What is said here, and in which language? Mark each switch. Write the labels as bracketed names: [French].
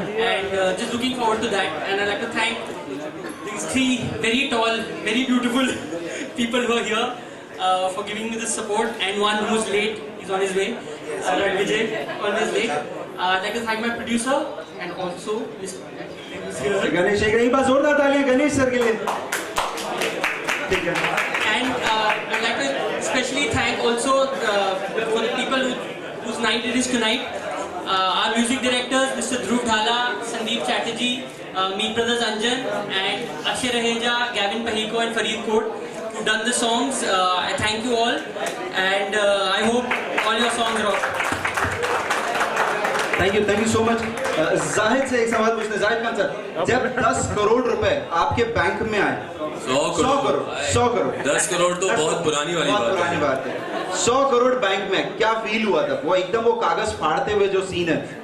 [English] And just looking forward to that. And I'd like to thank these 3 very tall, very beautiful people who are here for giving me this support, and one who's late, he's on his way. Vijay, always late. I'd like to thank my producer and also Mr. [Hindi] Ganesh एक नहीं बस जोरदार तालियां Ganesh sir के लिए. ठीक है. [English] And I'd like to especially thank also for the people whose night it is tonight. Our music directors, Mr. Dhruv Dhala, Sandeep Chatterjee, Meet Brothers Anjan, and Akshay Raheja, Gavin Pahiko, and Farid Kot, who done the songs. I thank you all, and I hope all your songs rock. Thank you so much. [Hindi] Zahid से एक सवाल पूछते हैं. Zahid Khan sir, जब 10 करोड़ रुपए आपके bank में आए, 100 करोड़ 10 करोड़ तो बहुत पुरानी वाली बात है. 100 करोड़ बैंक में, क्या फील हुआ था? वो एकदम वो कागज फाड़ते हुए जो सीन है,